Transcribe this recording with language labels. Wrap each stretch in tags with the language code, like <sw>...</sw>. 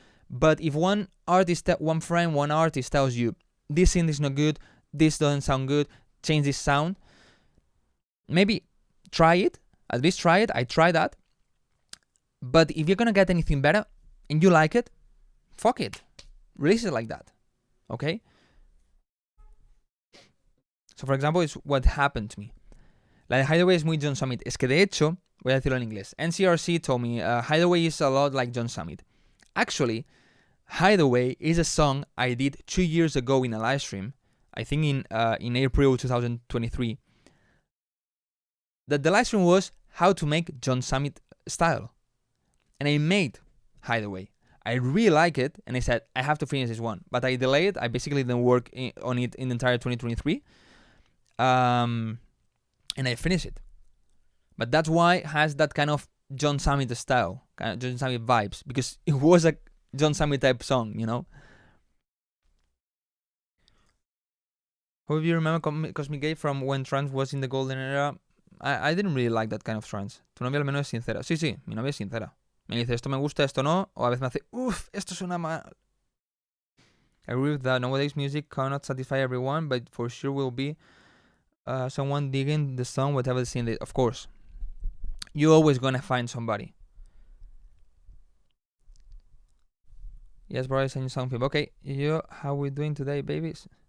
<en>But if one artist tells you this scene is not good, this doesn't sound good, change this sound, maybe try it. At least try it. I try that. But if you're gonna get anything better and you like it, fuck it. Release it like that. Okay? So, for example, it's what happened to me.</en> <es>La de Hideaway es muy John Summit. Es que de hecho, voy a decirlo en inglés.</es> <en>NCRC told me Hideaway is a lot like John Summit. Actually, Hideaway is a song I did 2 years ago in a live stream. I think in April 2023. That the live stream was how to make John Summit style. And I made Hideaway. I really like it, and I said, I have to finish this one. But I delayed it. I basically didn't work on it in the entire 2023. And I finished it. But that's why it has that kind of John Summit style, kind of John Summit vibes, because it was a John Summit type song, you know? Hope you remember Cosmic Gay from when trance was in the golden era. I didn't really like that kind of trance.</en> <es>Tu novia al menos es sincera. Sí, mi novia es sincera. Me dice, esto me gusta, esto no. O a veces me hace, uff, esto suena mal.</es> <en>I agree with that. Nowadays music cannot satisfy everyone, but for sure will be someone digging the song, whatever the scene is. Of course. You're always gonna find somebody. Yes, bro, I send you something. Okay, how we doing today, babies?</en>